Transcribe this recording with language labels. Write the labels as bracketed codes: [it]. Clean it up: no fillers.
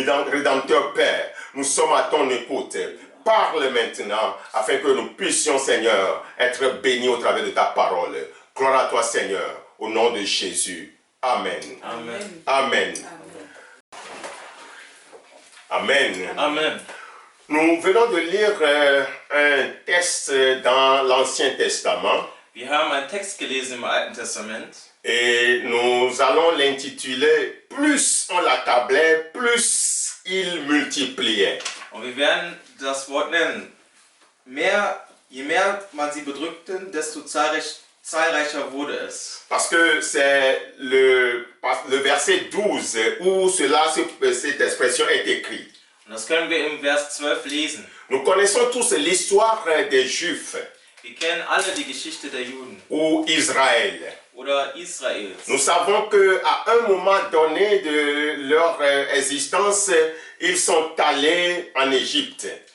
[fr] Rédempteur Père, nous sommes à ton écoute. Parle maintenant, afin que nous puissions, Seigneur, être bénis au travers de ta parole. Gloire à toi, Seigneur, au nom de Jésus. Amen. Amen. Amen. Amen. Amen. Nous venons de lire un texte dans l'Ancien Testament. [de] Wir haben einen Text gelesen im Alten Testament. [fr] Et nous allons l'intituler « Plus on l'accablait, plus il multipliait ». [de] Und wir werden das Wort nennen. Je mehr man sie bedrückte, desto zahlreicher wurde es. [fr] Parce que c'est le verset 12 où cette expression est écrite. [de] Und das können wir im Vers 12 lesen. [fr] Nous connaissons tous l'histoire des Juifs [de] Wir kennen alle die Geschichte der Juden [fr] ou Israël. [de] oder Israels. [fr] Nous savons qu'à un moment donné de leur existence, ils sont allés en Égypte.